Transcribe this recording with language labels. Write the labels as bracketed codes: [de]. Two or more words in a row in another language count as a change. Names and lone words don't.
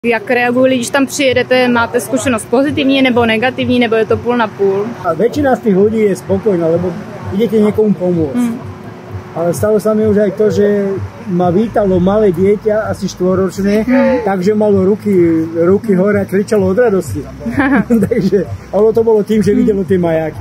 [cs] Jak reagují, když tam přijedete, máte zkušenost pozitivní nebo negativní, nebo je to půl na půl? [sk] A väčšina z tých ľudí je spokojná, lebo idete niekomu pomôcť. Ale stalo sa mi už aj to, že ma vítalo malé dieťa, asi 4-ročné, takže malo ruky hore a kričalo od radosti. Takže ono to bolo tým, že videlo tie majáky.